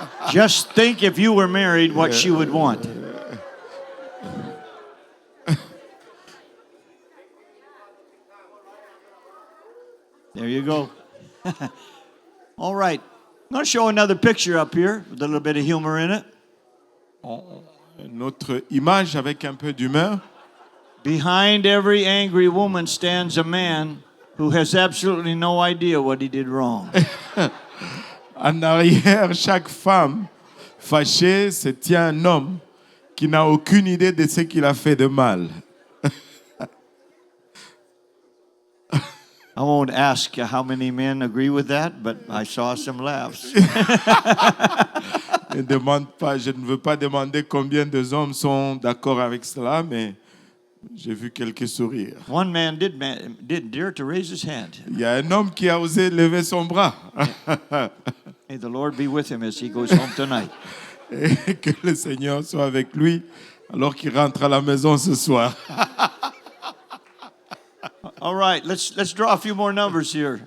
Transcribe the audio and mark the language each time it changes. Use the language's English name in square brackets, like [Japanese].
[English] Just think if you were married, what she would want. There you go. All right. I'm going to show another picture up here with a little bit of humor in it. [French] Une autre image avec un peu d'humeur. [English] Behind every angry woman stands a man who has absolutely no idea what he did wrong. [French] En arrière, chaque femme fâchée se tient un homme qui n'a aucune idée de ce qu'il a fait de mal. [English] I won't ask how many men agree with that, but I saw some laughs. [French] Ne demande pas, je ne veux pas demander combien de hommes sont d'accord avec cela, mais j'ai vu quelques sourires. [English] One man did dare to raise his hand. [French] Il y a un homme qui a osé lever son bras. [English] May the Lord be with him as he goes home tonight. [French] Et que le Seigneur soit avec lui alors qu'il rentre à la maison ce soir. [English] All right, let's draw a few more numbers here.